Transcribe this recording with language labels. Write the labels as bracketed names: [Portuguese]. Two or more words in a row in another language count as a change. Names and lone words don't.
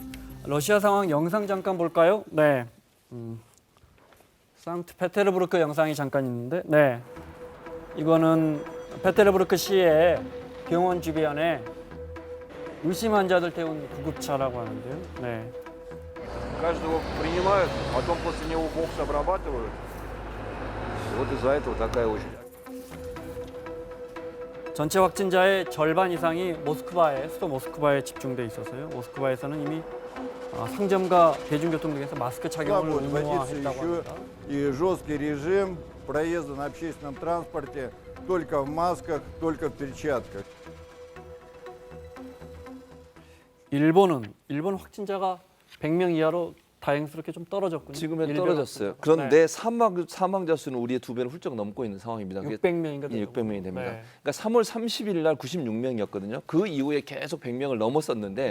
[Korean] 러시아 상황 영상 잠깐 볼까요? 네. 상트페테르부르크 영상이 잠깐 있는데, 네. 이거는 페테르부르크 시의 병원 주변에 의심 환자들 태운 구급차라고 하는데요. 네. [Russian] Каждого принимают, потом после него бокс обрабатывают. Вот из-за этого такая очередь. [Korean] 전체 확진자의 절반 이상이 수도 모스크바에 집중돼 있어서요. 모스크바에서는 이미 상점과 대중교통 등에서 마스크 착용을 [Russian] Будет вводиться [Korean] 의무화했다고 [Russian] еще [Korean] 합니다. [Russian] и жесткий режим проезда на общественном транспорте только в масках, только в перчатках. [Korean] 일본 확진자가 100명 이하로 다행스럽게 좀 떨어졌군요. 지금은 일별 떨어졌어요. 확진자. 그런데 사망자 수는 우리의 2배를 훌쩍 넘고 있는 상황입니다. 네. 그게 600명인가 예, 600명이 됩니다. 네. 그러니까 3월 30일 날 96명이었거든요. 그 이후에 계속 100명을 넘었었는데